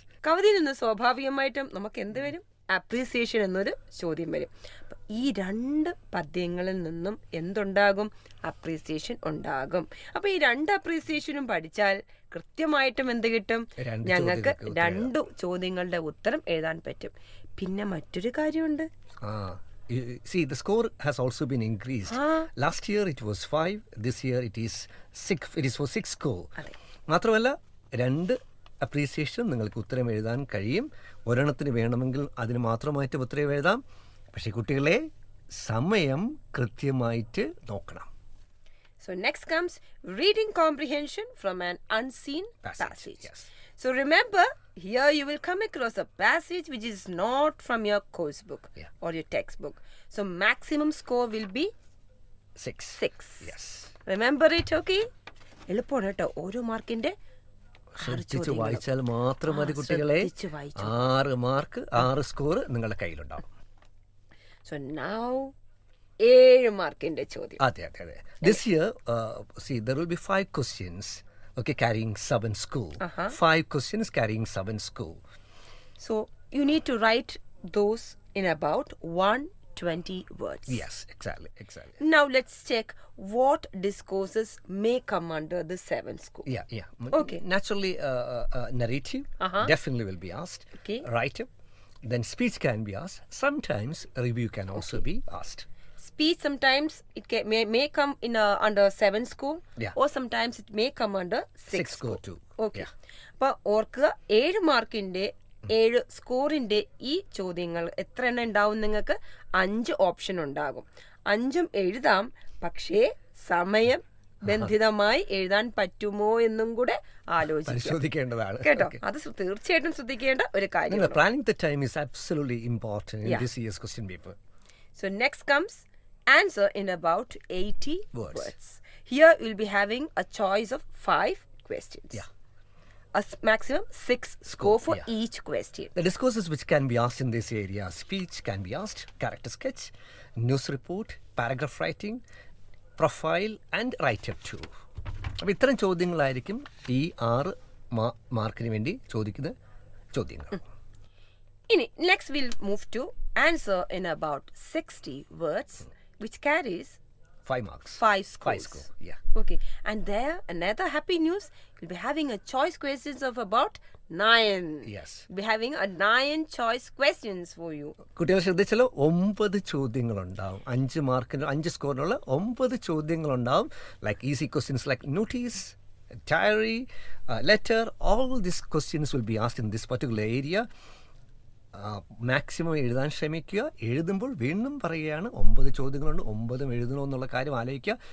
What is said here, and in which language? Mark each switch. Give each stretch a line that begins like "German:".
Malayalam: കവിതയിൽ നിന്ന് സ്വാഭാവികമായിട്ടും നമുക്ക് എന്ത് വരും? അപ്രീസിയേഷൻ എന്നൊരു ചോദ്യം വരും. ഈ 2 പദ്യങ്ങളിൽ നിന്നും എന്തുണ്ടാകും? അപ്രീസിയേഷൻ ഉണ്ടാകും. അപ്പൊ ഈ 2 അപ്രീസിയേഷനും പഠിച്ചാൽ കൃത്യമായിട്ടും എന്ത് കിട്ടും? ഞങ്ങൾക്ക് 2 ചോദ്യങ്ങളുടെ ഉത്തരം എഴുതാൻ പറ്റും. പിന്നെ മറ്റൊരു കാര്യമുണ്ട്.
English: See, the score has also been increased. Last year it was 5. This year it is 6. It is for 6 score.
Malayalam: മാത്രമല്ല 2 അപ്രീസിയേഷൻ നിങ്ങൾക്ക് ഉത്തരം എഴുതാൻ കഴിയും. ഒരെണ്ണത്തിന് വേണമെങ്കിൽ അതിന് മാത്രമായിട്ട് ഉത്തരം എഴുതാം. പക്ഷെ കുട്ടികളെ സമയം കൃത്യമായിട്ട് നോക്കണം.
English: So next comes reading comprehension from an unseen passage. Yes. So remember, here you will come across a passage which is not from your course book or your textbook. So maximum score will be 6. Yes. Remember it, okay?
Malayalam: എളുപ്പമാണ് കേട്ടോ. ഓരോ മാർക്കിന്റെ ശ്രദ്ധിച്ച് വായിച്ചാൽ മാത്രം മതി കുട്ടികളെ. 6 mark 6 score നിങ്ങളുടെ കയ്യിലുണ്ടാവും.
English: So now 7
Malayalam: മാർക്കിന്റെ ചോദ്യം. അതെ അതെ അതെ.
English: This year, see, there will be 5 questions, okay, carrying 7 score. 5 questions carrying 7 score. So you need to write those in about 120 words. Yes, exactly. Now let's check what discourses may come under the 7 score. Yeah. Okay. Naturally, narrative definitely will be asked. Okay. Write-up. Then speech can be asked. Sometimes review can also be asked. Speech sometimes it may come in under 7 score, or sometimes it may come under 6 score too. Okay.
Malayalam: അപ്പോൾ ഓർക്കുക, 7 മാർക്കിന്റെ 7 സ്കോറിന്റെ ഈ ചോദ്യങ്ങൾ എത്ര എണ്ണം ഉണ്ടാവും? നിങ്ങൾക്ക് 5 option ഉണ്ടാകും. 5ഉം എഴുതാം. പക്ഷേ സമയം ബന്ധിതമായി എഴുതാൻ പറ്റുമോ എന്നും കൂടെ പരിശോധിക്കേണ്ടതാണ് കേട്ടോ. അത് തീർച്ചയായിട്ടും ശ്രദ്ധിക്കേണ്ട ഒരു കാര്യം.
English: Planning the time is absolutely important in this year's question paper. So next comes answer in about 80 words. Here you'll be having a choice of 5 questions. A maximum 6 score for each question. The discourses which can be asked in this area: speech can be asked, character sketch, news report, paragraph writing, profile and write-up too.
Malayalam: അപ്പോൾ ഇത്തരം ചോദ്യങ്ങളായിരിക്കും ഈ 6 മാർക്കിന് വേണ്ടി ചോദിക്കുന്ന ചോദ്യങ്ങൾ. ഇനി
English: next we'll move to answer in about 60 words, which carries 5 marks. 5 scores. 5 score, yeah. Okay. And there, another happy news, you'll be having a choice questions of about 9. Yes. We'll be having a 9 choice questions for you.
Malayalam: കുട്ടികൾ ശ്രദ്ധിച്ചാലോ, 9 ചോദ്യങ്ങളുണ്ടാവും. 5 മാർക്കിന് 5 സ്കോറിനുള്ള 9 ചോദ്യങ്ങളുണ്ടാവും.
English: Like easy questions like notice, diary, letter, all these questions will be asked in this particular area.
Malayalam: Maximum എഴുതാൻ ശ്രമിക്കുക. എഴുതുമ്പോൾ വീണ്ടും പറയുകയാണ്, 9 ചോദ്യങ്ങളുണ്ട്, 9 എഴുതണമെന്നുള്ള കാര്യം ആലോചിക്കുക.